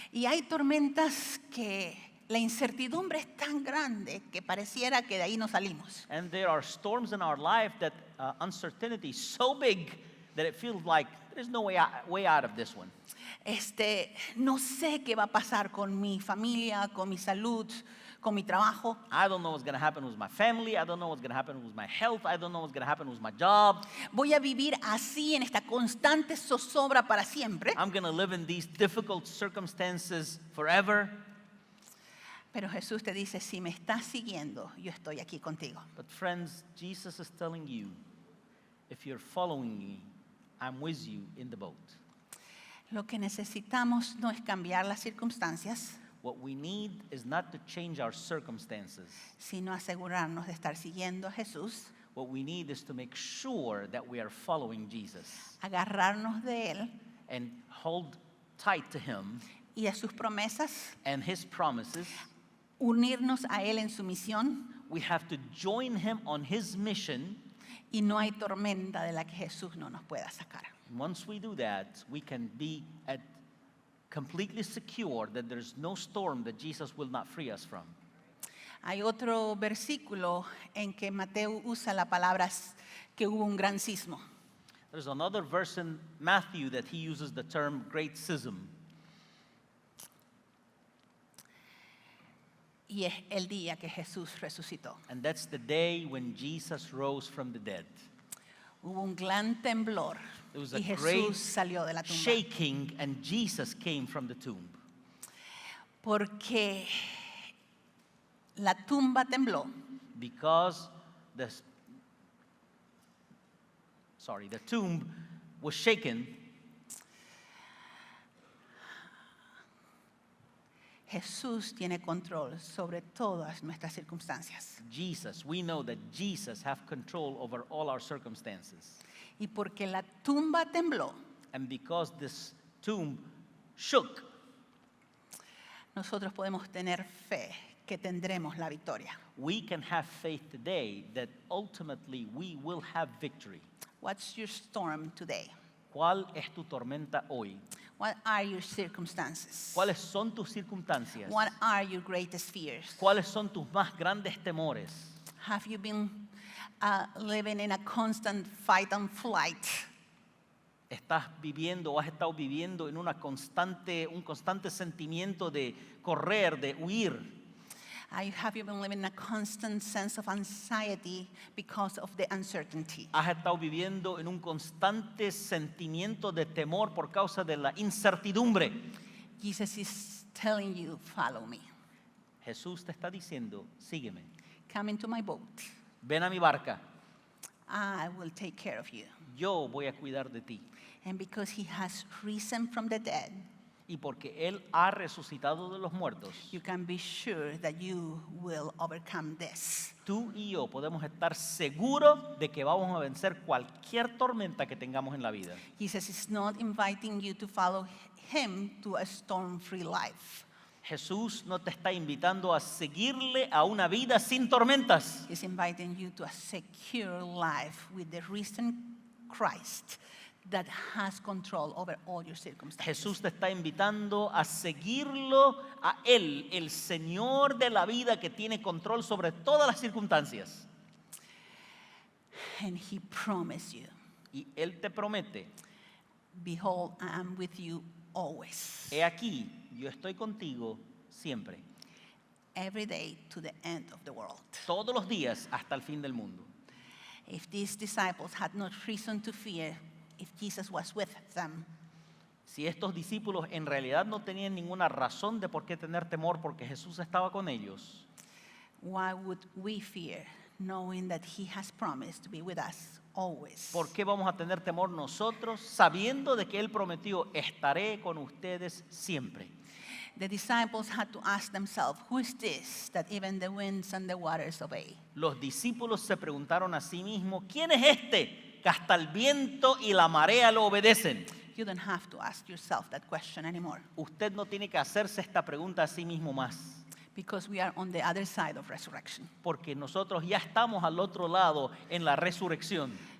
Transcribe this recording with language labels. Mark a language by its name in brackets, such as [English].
[Spanish] Y hay tormentas que la incertidumbre es tan grande que pareciera que de ahí no salimos. [English] And there are storms in our life that uncertainty is so big that it feels like there's no way out of this one. [Spanish] No sé qué va a pasar con mi familia, con mi salud, con mi trabajo. [English] I don't know what's going to happen with my family. I don't know what's going to happen with my health. I don't know what's going to happen with my job. [Spanish] Voy a vivir así en esta constante zozobra para siempre. [English] I'm going to live in these difficult circumstances forever. [Spanish] Pero Jesús te dice, si me estás siguiendo, yo estoy aquí contigo. [English] But friends, Jesus is telling you, if you're following me, I'm with you in the boat. [Spanish] Lo que necesitamos no es cambiar las circunstancias, [English] What we need is not to change our circumstances. [Spanish] sino asegurarnos de estar siguiendo a Jesús, [English] What we need is to make sure that we are following Jesus [Spanish] agarrarnos de Él [English] and hold tight to him [Spanish] y a sus promesas, [English] and his promises. [Spanish] unirnos a Él en su misión, [English] We have to join him on his mission. [Spanish] y no hay tormenta de la que Jesús no nos pueda sacar. [English] Once we do that, we can be completely secure that there's no storm that Jesus will not free us from. [Spanish] Hay otro versículo en que Mateo usa la palabra que hubo un gran sismo. [English] There's another verse in Matthew that he uses the term great schism. [Spanish] Y es el día que Jesús resucitó. [English] And that's the day when Jesus rose from the dead. [Spanish] Hubo un gran temblor [English] There was a [Spanish] y [English] great [Spanish] Jesús salió de la tumba. [English] shaking, and Jesus came from the tomb. [Spanish] Porque la tumba tembló [English] Because the tomb was shaken, [Spanish] Jesús tiene control sobre todas nuestras circunstancias. [English] Jesus, we know that Jesus have control over all our circumstances. [Spanish] Y porque la tumba tembló, [English] And because this tomb shook, [Spanish] nosotros podemos tener fe que tendremos la victoria. [English] we can have faith today that ultimately we will have victory. What's your storm today? [Spanish] ¿Cuál es tu tormenta hoy? [English] What are your circumstances? [Spanish] ¿Cuáles son tus circunstancias? [English] What are your greatest fears? [Spanish] ¿Cuáles son tus más grandes temores? [English] Have you been living in a constant fight and flight? [Spanish] ¿Estás viviendo o has estado viviendo en un constante sentimiento de correr, de huir? [English] Have you been living in a constant sense of anxiety because of the uncertainty? [Spanish] ¿Has estado viviendo en un constante sentimiento de temor por causa de la incertidumbre? [English] Jesus is telling you, follow me. [Spanish] Jesús te está diciendo, sígueme. [English] Come into my boat. [Spanish] Ven a mi barca. [English] I will take care of you. [Spanish] Yo voy a cuidar de ti. [English] And because he has risen from the dead, [Spanish] Y porque Él ha resucitado de los muertos, [English] you can be sure that you will overcome this. [Spanish] tú y yo podemos estar seguros de que vamos a vencer cualquier tormenta que tengamos en la vida. [English] Jesus is not inviting you to follow him to a storm-free life. [Spanish] Jesús no te está invitando a seguirle a una vida sin tormentas. [English] He's inviting you to a secure life with the risen Christ that has control over all your circumstances. [Spanish] Jesús te está invitando a seguirlo a Él, el Señor de la vida que tiene control sobre todas las circunstancias. [English] And he promised you, [Spanish] Y Él te promete, [English] behold, I am with you always, [Spanish] he aquí, yo estoy contigo siempre, [English] every day to the end of the world. [Spanish] todos los días hasta el fin del mundo. [English] If these disciples had not reason to fear, if Jesus was with them, [Spanish] Si estos discípulos en realidad no tenían ninguna razón de por qué tener temor porque Jesús estaba con ellos, [English] why would we fear, knowing that he has promised to be with us always? [Spanish] ¿por qué vamos a tener temor nosotros sabiendo de que Él prometió, estaré con ustedes siempre? [English] The disciples had to ask themselves, who is this that even the winds and the waters obey? [Spanish] Los discípulos se preguntaron a sí mismos, ¿quién es este que hasta el viento y la marea lo obedecen? [English] You don't have to ask yourself that question anymore, [Spanish] Usted no tiene que hacerse esta pregunta a sí mismo más, [English] because we are on the other side of resurrection. [Spanish] porque nosotros ya estamos al otro lado en la resurrección.